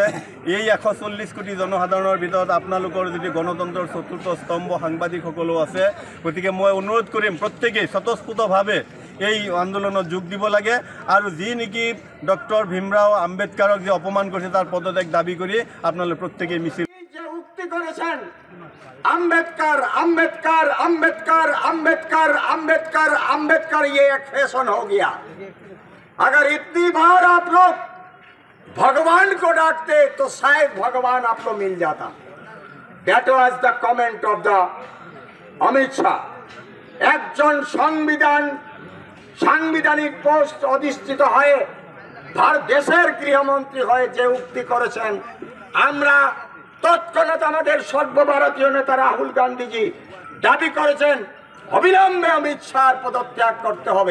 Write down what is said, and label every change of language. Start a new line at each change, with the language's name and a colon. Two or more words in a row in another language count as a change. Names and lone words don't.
Assamese: এই 140 কোটি জনসাধাৰণৰ ভিতৰত আপোনালোকৰ যদি গণতন্ত্ৰৰ চতুৰ্থ স্তম্ভ সাংবাদিকসকলো আছে, গতিকে মই অনুৰোধ কৰিম প্ৰত্যেকেই স্বতঃস্ফূৰ্তভাৱে এই আন্দোলনত যোগ দিব লাগে আৰু যি নেকি ডক্টৰ ভীমৰাও আম্বেদকাৰক যে অপমান কৰিছে তাৰ পদত্যাগ দাবী কৰি আপোনালোকে প্ৰত্যেকেই মিছিল
Bangla: উক্তি করেছেন
Hindi: अम्बेडकर अम्बेडकर अम्बेडकर अम्बेडकर अम्बेडकर अम्बेडकर ये एक फैशन हो गया। अगर इतनी बार आप लोग भगवान को डांटते तो शायद भगवान आपको मिल जाता।
English: That was the comment of the अमित शाह।
Bangla: একজন সাংবিধানিক পোস্ট অধিষ্ঠিত হয়ে দেশের গৃহমন্ত্রী হয়ে যে উক্তি করেছেন, আমরা তৎক্ষণাৎ আমাদের সর্বভারতীয় নেতা রাহুল গান্ধীজি দাবি করেছেন অবিলম্বে অমিত শাহর পদত্যাগ করতে হবে।